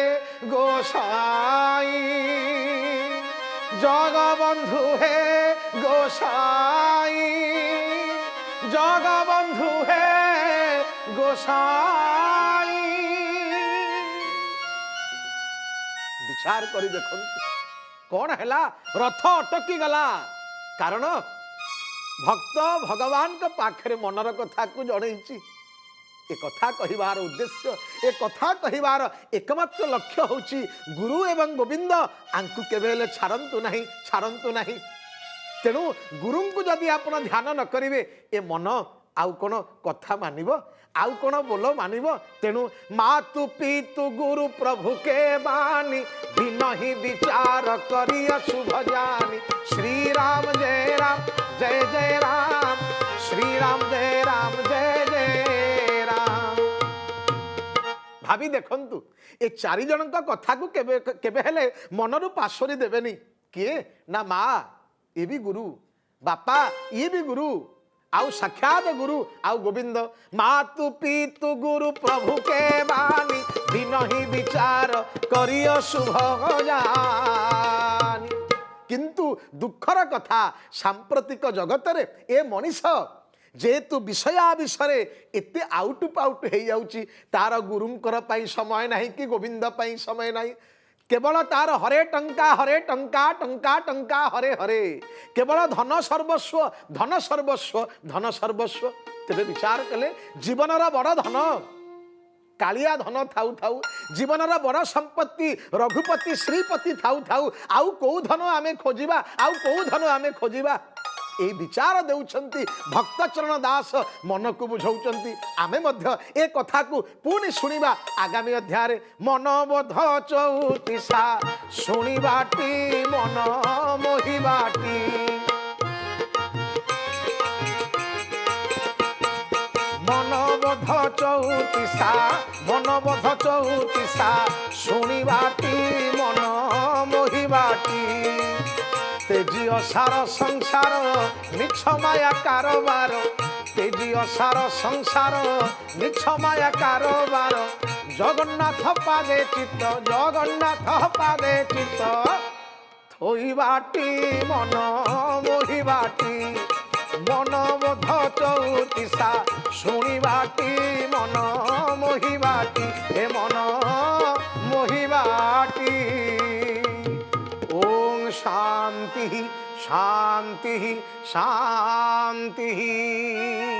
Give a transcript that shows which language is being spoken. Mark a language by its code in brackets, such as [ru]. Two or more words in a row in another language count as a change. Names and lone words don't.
[or] ଗୋସାଇଁ ଜଗବନ୍ଧୁ ହେ ଗୋସାଇଁ ଜଗବନ୍ଧୁ ହେ ଗୋସାଇଁ ବିଚାର କରି ଦେଖନ୍ତୁ କଣ ହେଲା ରଥ ଅଟକି ଗଲା କାରଣ ଭକ୍ତ ଭଗବାନଙ୍କ ପାଖରେ ମନର କଥାକୁ ଜଣାଉଛି ଏ କଥା କହିବାର ଉଦ୍ଦେଶ୍ୟ ଏ କଥା କହିବାର ଏକମାତ୍ର ଲକ୍ଷ୍ୟ ହେଉଛି ଗୁରୁ ଏବଂ ଗୋବିନ୍ଦ ଆଙ୍କୁ କେବେ ଛାଡନ୍ତୁ ନାହିଁ ତେଣୁ ଗୁରୁଙ୍କୁ ଯଦି ଆପଣ ଧ୍ୟାନ ନ କରିବେ ଏ ମନ ଆଉ କେଉଁ କଥା ମାନିବ ଆଉ କେଉଁ ବୋଲ ମାନିବ ତେଣୁ [hi] मातु पितु गुरु प्रभु के बानी बिनहि विचार करिया शुभ [or] जानी [hi] श्री राम जय राम श्री राम जय जय राम [or] ଭାବି ଦେଖନ୍ତୁ ଏ ଚାରି ଜଣ କଥାକୁ କେବେ ହେଲେ ମନରୁ ପାସୋରି ଦେବେନି କିଏ ନା ମାଁ ଏ ବି ଗୁରୁ ବାପା ଏ ବି ଗୁରୁ ଆଉ ସାକ୍ଷାତ ଗୁରୁ ଆଉ ଗୋବିନ୍ଦ [hi] मातु पितु गुरु प्रभु के बानी बिनहि विचार करियो शुभ [or] जानी କିନ୍ତୁ ଦୁଃଖର କଥା ସାମ୍ପ୍ରତିକ ଜଗତରେ ଏ ମଣିଷ ଯେଉଁ ବିଷୟ ବିଷୟ ଏତେ ଓଲଟ ପାଲଟ ହୋଇ ଯାଉଛି ତାର ଗୁରୁଙ୍କର ପାଇଁ ସମୟ ନାହିଁ କି ଗୋବିନ୍ଦ ପାଇଁ ସମୟ ନାହିଁ କେବଳ ତାର ହରେ ଟଙ୍କା ଟଙ୍କା ଟଙ୍କା ହରେ ହରେ କେବଳ ଧନ ସର୍ବସ୍ୱ ଟିକେ ବିଚାର କଲେ ଜୀବନର ବଡ ଧନ କାଳିଆ ଧନ ଥାଉ ଥାଉ ଜୀବନର ବଡ ସମ୍ପତ୍ତି ରଘୁପତି ଶ୍ରୀପତି ଥାଉ ଥାଉ ଆଉ କେଉଁ ଧନ ଆମେ ଖୋଜିବା ଆଉ କେଉଁ ଧନ ଆମେ ଖୋଜିବା ଏ ବିଚାର ଦେଉଛନ୍ତି ଭକ୍ତ ଚରଣ ଦାସ ମନକୁ ବୁଝାଉଛନ୍ତି ଆମେ ମଧ୍ୟ ଏ କଥାକୁ ପୁଣି ଶୁଣିବା ଆଗାମୀ ଅଧ୍ୟାୟରେ ମନବୋଧ ଚଉତିଶା ଶୁଣିବାଟି ମନ ମୋହିବାଟି ମନବୋଧ ଚଉତିଶା ଶୁଣିବାଟି ମନ ମୋହିବାଟି ତେଜି ଅସାର ସଂସାର ମିଛ ମାୟା କାରବାର ତେଜି ଅସାର ସଂସାର ମିଛ ମାୟା କାରବାର ଜଗନ୍ନାଥ ପାଦେ ଚିତ୍ତ ଥୋଇବାଟି ମନ ମୋହିବାଟି ମନବୋଧ ଚଉତିଶା ଶୁଣିବାଟି ମନ ମୋହିବାଟି ହେ ମନ ମୋହିବାଟି [sa] ओम शांति शांति शांति।